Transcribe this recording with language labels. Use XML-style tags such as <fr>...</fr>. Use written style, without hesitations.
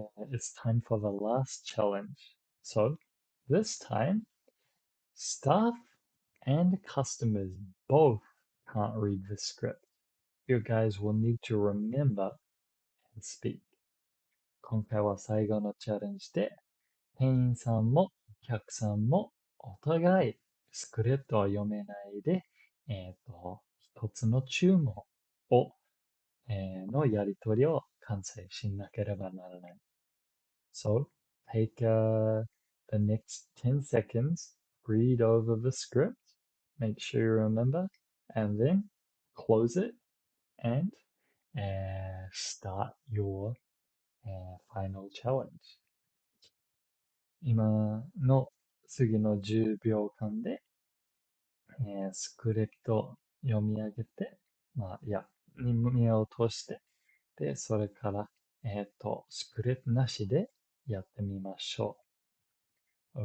<en>It's time for the last challenge. So this time, staff and customers both can't read the script. You guys will need to remember and speak.</en> <ja>今回は最後のチャレンジで、店員さんもお客さんもお互いスクリプトを読めないで、一つの注文を、のやり取りを完成しなければならない。</ja> <en>So, take the next 10 seconds, read over the script, make sure you remember, and then close it and start your final challenge.</en> <ja>今の次の10秒間で、スクリプトを読み上げて、目を通して、で、それから、スクリプトなしでやってみましょう。</ja>